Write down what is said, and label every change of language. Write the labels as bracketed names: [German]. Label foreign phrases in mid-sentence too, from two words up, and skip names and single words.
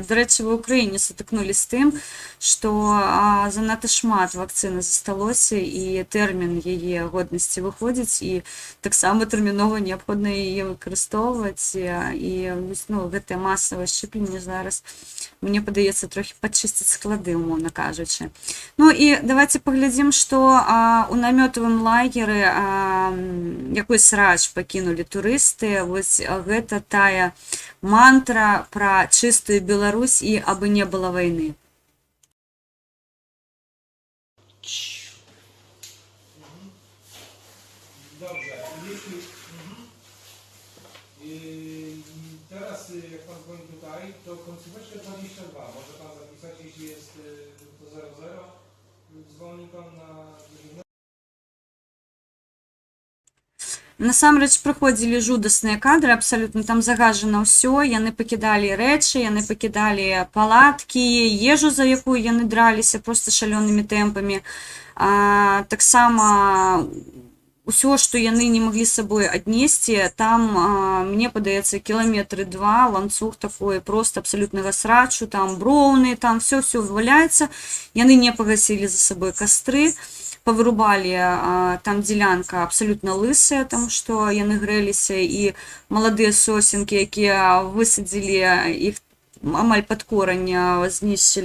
[Belarusian] Дарэчы, ва Ўкраіне сутыкнулі з тым, што занадта шмат вакцыны засталося, і тэрмін яе годнасці выходзіць, і таксама тэрмінова неабходна яе выкарыстоўваць, і ну, гэтае масавае шчэпленне зараз, мне падаецца, трохі падчысціць склады, умоўна кажучы. Ну і давайте паглядзім, што у намётавым лагеры якой срач пакінулі турысты. Вось гэта тая мантра пра чыстую Беларусь і абы не было вайны. [Polish] Dobrze, jeśli teraz jak pan dzwoni tutaj, to końcóweczkę 22 może pan zapisać, jeśli jest to 00, dzwoni pan na... [Belarusian] Насамрэч прыходзілі жудасныя кадры, абсалютна там загажана ўсё, яны пакідалі рэчы, яны пакідалі палаткі, ежу, за якую яны драліся просто шалёнымі тэмпамі. Таксама усё, што яны не маглі з сабой аднесці, там, мне падаецца, кіламетры 2, ланцуг такой просто абсалютнага срачу, там броўны, там всё валяецца, яны не пагасілі за сабой кастры, павырубалі, там дзелянка абсалютна лысая, таму што яны грэліся, і маладыя сосенкі, якія высадзілі іх амаль пад корань, знішчылі.